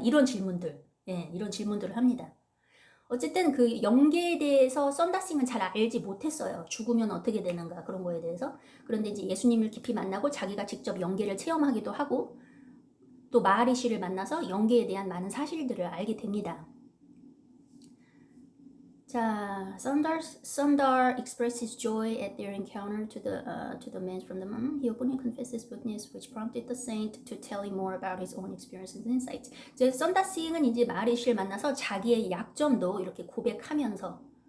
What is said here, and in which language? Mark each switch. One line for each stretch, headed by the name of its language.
Korean: 이런 질문들, 이런 질문들을 합니다. 어쨌든 그 영계에 대해서 썬다싱은 잘 알지 못했어요. 죽으면 어떻게 되는가 그런 거에 대해서. 그런데 이제 예수님을 깊이 만나고 자기가 직접 영계를 체험하기도 하고 또 마하리시를 만나서 영계에 대한 많은 사실들을 알게 됩니다.
English: 자, Sundar expressed his joy at their encounter to the man from the moon. He openly confessed his weakness, which prompted the saint to tell him more about his own experiences and insights.
Korean: 이제 썬다싱은 이제 마하리시를 만나서 자기의 약점도 이렇게 고백하면서